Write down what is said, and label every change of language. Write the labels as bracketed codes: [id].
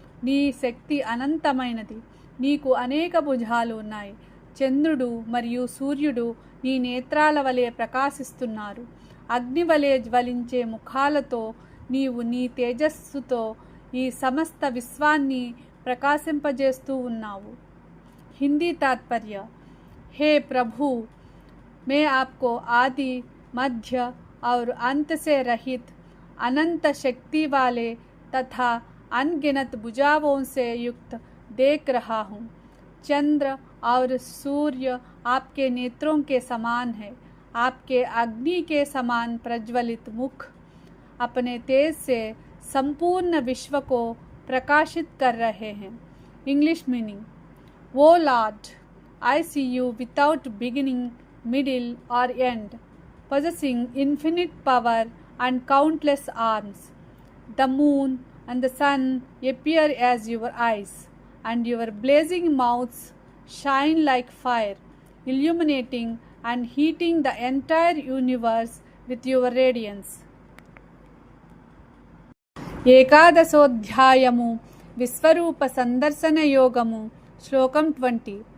[te] నీ శక్తి అనంతమైనది. నీకు అనేక భుజాలు ఉన్నాయి. చంద్రుడు మరియు సూర్యుడు నీ నేత్రాల వలె ప్రకాశిస్తున్నారు. అగ్ని వలె జ్వలించే ముఖాలతో నీవు నీ తేజస్సుతో ఈ సమస్త విశ్వాన్ని ప్రకాశింపజేస్తూ ఉన్నావు. [hi] హిందీ तात्पर्य, हे प्रभु, मैं आपको आदि मध्य और अंत से रहित अनंत शक्ति वाले तथा अनगिनत भुजाओं से युक्त देख रहा हूँ. चंद्र और सूर्य आपके नेत्रों के समान है. आपके अग्नि के समान प्रज्वलित मुख अपने तेज से संपूर्ण विश्व को प्रकाशित कर रहे हैं. इंग्लिश मीनिंग, [en] वो lord, I see you without beginning, middle, or end, possessing infinite power and countless arms. The moon and the sun appear as your eyes, and your blazing mouths shine like fire, illuminating and heating the entire universe with your radiance. [te] ఏకాదశోధ్యాయము విశ్వరూప సందర్శన యోగము శ్లోకం 20.